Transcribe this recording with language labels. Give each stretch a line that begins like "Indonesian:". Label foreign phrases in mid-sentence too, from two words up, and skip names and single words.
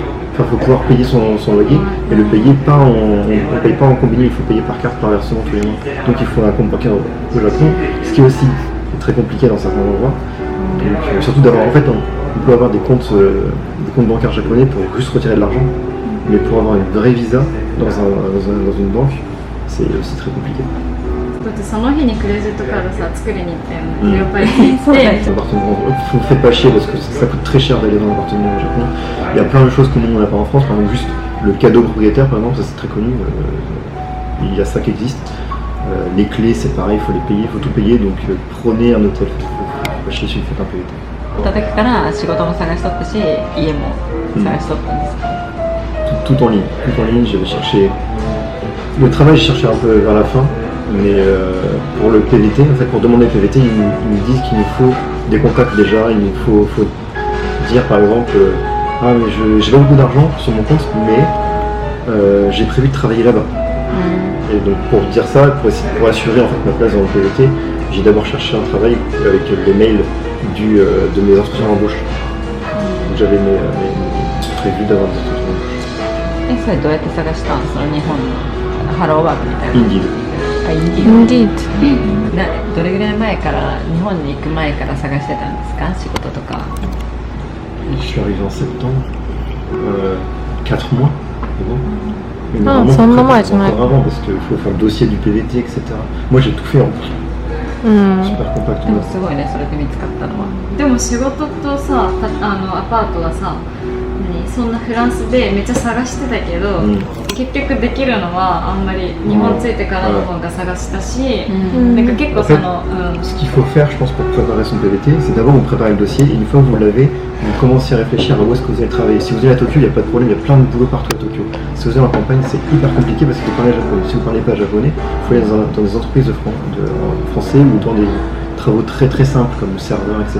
French: Enfin, il faut pouvoir payer son loyer et le payer pas on paye pas en combiné, il faut payer par carte, par versement tous les mois. Donc il faut un compte bancaire au Japon, ce qui est aussi très compliqué dans certains endroits. Donc, surtout d'avoir, en fait, on peut avoir des comptes bancaires japonais pour juste retirer de l'argent, mais pour avoir une vraie visa dans une banque, c'est aussi très compliqué.
Japanese: だってその日にクレジットカードさ作りに行ったよね、レオパレス行って
French: Vous faites pas chier parce que ça coûte très cher d'aller dans un appartement au Japon. Il y a plein de choses que nous on n'a pas en France, par exemple juste le cadeau propriétaire par exemple, ça c'est très connu, il y a ça qui existe. Les clés c'est pareil, il faut les payer, il faut tout payer, donc prenez un hôtel, faut pas chier si vous faites un PVT.
Japanese: た時から仕事も探しとったし家も探しとったんですか？
French: Tout en ligne, j'avais cherché. Le travail, j'ai cherché un peu vers la fin, mais pour le PVT, en fait, pour demander le PVT, ils nous disent qu'il nous faut des contacts déjà, il nous faut dire par exemple, ah mais j'ai pas beaucoup d'argent sur mon compte, mais j'ai prévu de travailler là-bas. Et donc pour dire ça, pour assurer en fait ma place dans le PVT, j'ai d'abord cherché un travail avec les mails de mes entretiens d'embauche. J'avais prévu d'avoir des entretiens d'embauche.
Japanese: それどうやって探したんですか？日本のハローワークみたいな。 Indeed. あ、インディ Indeed. どれぐらい前から日本に行く前から探してたんですか？仕事とか。
French: Je suis arrivé en septembre, 4 mois, c'est bon. Mais Ah, normalement, c'est un faut moment, préparer tu m'as- encore avant parce qu'il faut faire le dossier du PVT, etc. Moi j'ai tout fait en plus,
Japanese: うん。
French: super compact.
Japanese: でもすごいね、それで見つかったのは。でも仕事とさアパートはさそんなフランスでめっちゃ探してたけど、結局できるのはあんまり日本着いてからの方が探したし、なんか結構その、
French: Ce qu'il faut faire, je pense, pour préparer son PVT, c'est d'abord vous préparez le dossier et une fois que vous l'avez, vous commencez à réfléchir à où est-ce que vous allez travailler. Si vous allez à Tokyo, il n'y a pas de problème, il y a plein de boulot partout à Tokyo. Si vous allez en campagne, c'est hyper compliqué parce que vous parlez japonais. Si vous ne parlez pas japonais, il faut aller dans des entreprises de français ou dans des travaux très très simples comme le serveur, etc.